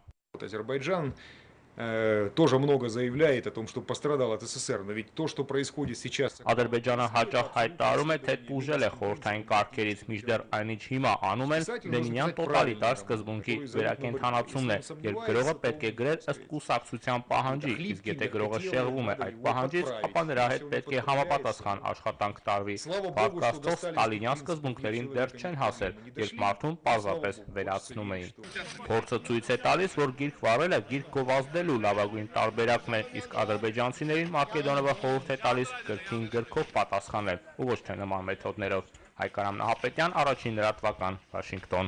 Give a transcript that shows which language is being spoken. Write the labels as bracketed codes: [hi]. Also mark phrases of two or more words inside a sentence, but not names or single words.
[ru] Азербайджан тоже много заявляет о том, что пострадал от СССР, но ведь то, что происходит сейчас... [hy] Ադրբեջանը հաճախ հայտարարում է, թե տուժել է խորհրդային կարգերից, մինչդեռ այնինչ հիմա անում են Լենինյան տոտալիտար սկզբունքի վերակենդանացումն է, երբ գրողը պետք է գրեր ըստ կուսակցության պահանջի, իսկ եթե գրողը շեղվում է այդ պահանջից, ապա նրա հետ պետք է համապատասխան աշխատանք տարվի։ Փառք Ստալինյան սկզբունքներին դեռ չեն հասել, երբ մարդուն պարզապես վերացնում էին։ Փորձը ցույց է տալիս, որ գիրք վառելը գիրք գովազդելու լավագույն տարբերակն է, իսկ ադրբեջանցիներին Մարկեդոնովը խորհուրդ է տալիս գրքին գրքով պատասխանել ու ոչ թե նման մեթոդներով։ Հայկարամ Նահապետյան, առաջին լրատվական, Վաշինգտոն։